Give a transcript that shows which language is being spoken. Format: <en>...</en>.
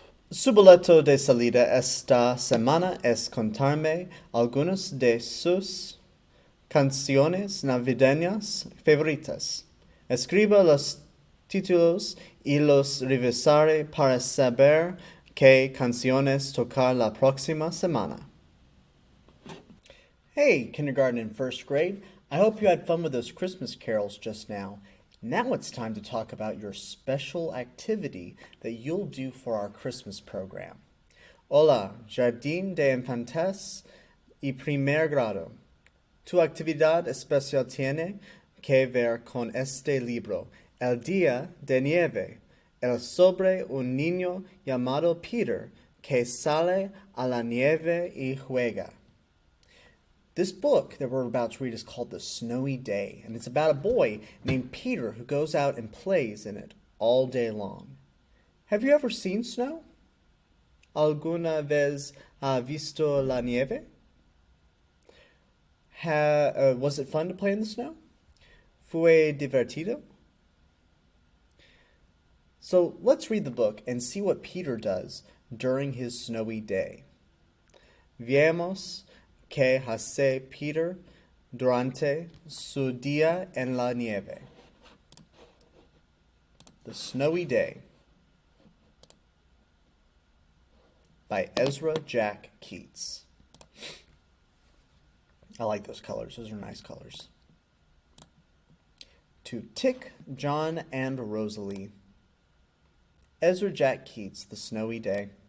<es>Su boleto de salida esta semana es contarme algunas de sus canciones navideñas favoritas. Escriba los títulos y los revisaré para saber qué canciones tocar la próxima semana.</es> <en>Hey, kindergarten and first grade. I hope you had fun with those Christmas carols just now. Now it's time to talk about your special activity that you'll do for our Christmas program.</en> <es>Hola, Jardín de Infantes y Primer Grado. Tu actividad especial tiene que ver con este libro, El Día de Nieve, sobre un niño llamado Peter que sale a la nieve y juega.</es> <en>This book that we're about to read is called The Snowy Day, and it's about a boy named Peter who goes out and plays in it all day long. Have you ever seen snow?</en> <es>¿Alguna vez ha visto la nieve?</es> <en>Was it fun to play in the snow?</en> <es>¿Fue divertido?</es> <en>So let's read the book and see what Peter does during his snowy day.</en> <es>Veamos que hace Peter Durante su día en la nieve.</es> <en>The Snowy Day by Ezra Jack Keats. I like those colors. Those are nice colors. To Tick, John, and Rosalie. Ezra Jack Keats, The Snowy Day.</en>